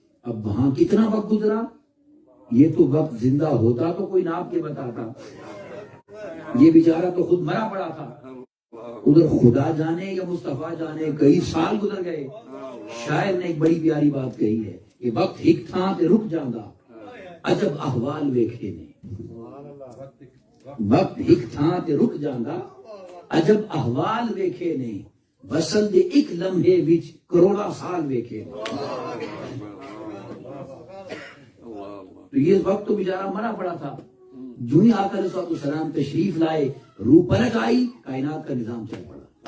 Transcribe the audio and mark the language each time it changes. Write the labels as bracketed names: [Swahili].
[Urdu] اب وہاں کتنا وقت گزرا، یہ تو وقت زندہ ہوتا تو کوئی ناپ کے بتاتا، یہ بیچارہ تو خود مرا پڑا تھا. ادھر خدا جانے یا مصطفیٰ جانے کئی سال گزر گئے. شاعر نے ایک بڑی پیاری بات کہی ہے کہ [Punjabi] وقت ہک تھا تے رک جاندا، عجب احوال ویکھے نے. وقت ہک تھا تے رک جاندا، عجب احوال ویکھے نے، وصل دے ایک لمحے وچ کروڑا سال ویکھے نے. [Urdu] تو یہ وقت تو بیچارہ مرا پڑا تھا. جو ہی آقا علیہ السلام تشریف لائے، روح پلٹ آئی، کائنات کا نظام چل پڑا.